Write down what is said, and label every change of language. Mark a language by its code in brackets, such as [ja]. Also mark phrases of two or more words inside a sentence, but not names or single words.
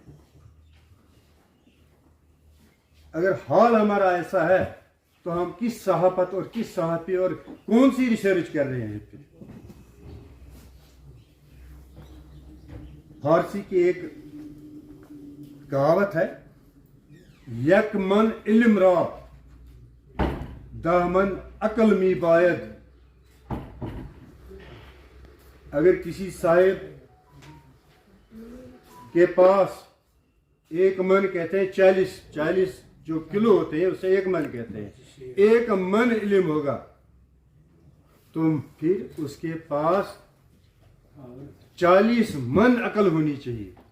[ur] اگر حال ہمارا ایسا ہے تو ہم کس صحافت اور کس صحافی اور کون سی ریسرچ کر رہے ہیں؟ پھر فارسی کی ایک کہاوت ہے، [fa] یک من علم را دامن عقل می باید۔ [ur] اگر کسی صاحب کے پاس ایک من کہتے ہیں 40 جو کلو ہوتے ہیں اسے ایک من کہتے ہیں، ایک من علم ہوگا تو پھر اس کے پاس 40 من عقل ہونی چاہیے۔